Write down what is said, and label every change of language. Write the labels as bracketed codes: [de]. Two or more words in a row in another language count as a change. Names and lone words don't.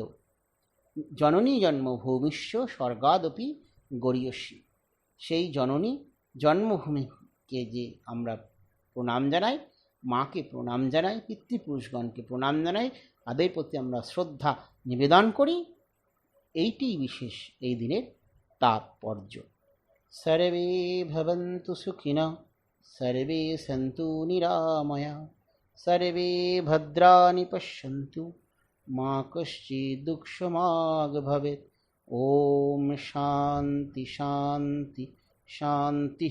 [sa] জননী জন্মভূমিষ্য স্বর্গাদপি গরীয়সী, [bn] সেই জননী জন্মভূমিকে যে আমরা প্রণাম জানাই, মাকে প্রণাম জানাই, পিতৃপুরুষগণকে প্রণাম জানাই, তাদের প্রতি আমরা শ্রদ্ধা নিবেদন করি, এইটি বিশেষ এই দিনের তাৎপর্য। [sa] সর্বে ভবন্তু সুখিনঃ সর্বে সন্তু নিরাময়াঃ সর্বে ভদ্রাণি পশ্যন্তু মা কশ্চিৎ দুঃখমাগ ভবেৎ। ওম শান্তি শান্তি শান্তি।